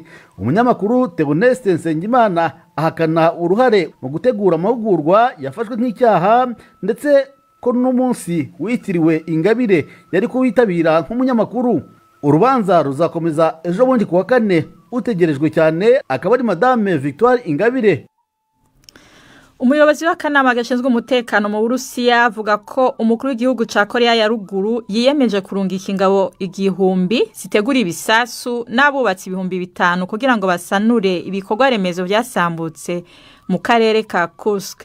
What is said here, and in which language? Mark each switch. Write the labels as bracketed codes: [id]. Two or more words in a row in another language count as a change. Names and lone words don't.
[rw] Umunyamakuru Theoneste Nsengimana ahakana uruhare mu gutegura amahugurwa yafashwe nk'icyaha ndetse ko n'umunsi witiriwe Ingabire yari kuwitabira nk'umunyamakuru. Urubanza ruzakomeza ejo bundi kuwa 4 utegerejwe cyane akaba ari Madame Victoire Ingabire. [rn] Umuyobozi w'akanama gashinzwe umutekano mu Burusiya avuga ko umukuru w'igihugu ca Korea ya ruguru yiyemeje kurungika ingabo 1000 zitegura ibisasu n'abubatsi 5,000 kugira ngo basanure ibikorwa remezo byasambutse mu karere ka Kursk.